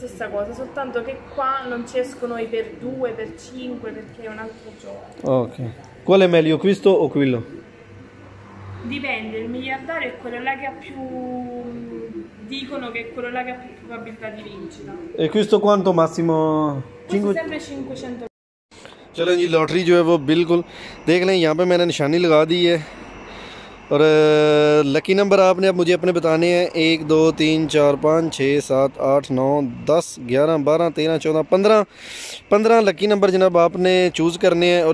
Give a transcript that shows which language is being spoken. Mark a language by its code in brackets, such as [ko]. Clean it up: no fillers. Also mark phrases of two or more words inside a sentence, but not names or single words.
[it] stessa cosa, soltanto che qua non ci escono i per 2, per 5, perché è un altro gioco. Ok. Qual è meglio, questo o quello? Dipende, il miliardario è quello là che ha più. Dicono che è quello là che ha più probabilità di vincita. E questo quanto massimo? Questo sempre 500. [hi] चलो जी लॉटरी जो है वो बिल्कुल देख लें। यहाँ पे मैंने निशानी लगा दी है और लकी नंबर आपने अब मुझे अपने बताने हैं 1 2 3 4 5 6 7 8 9 10 11 12 13 14 15 15 लकी नंबर जनाब आपने चूज़ करने हैं।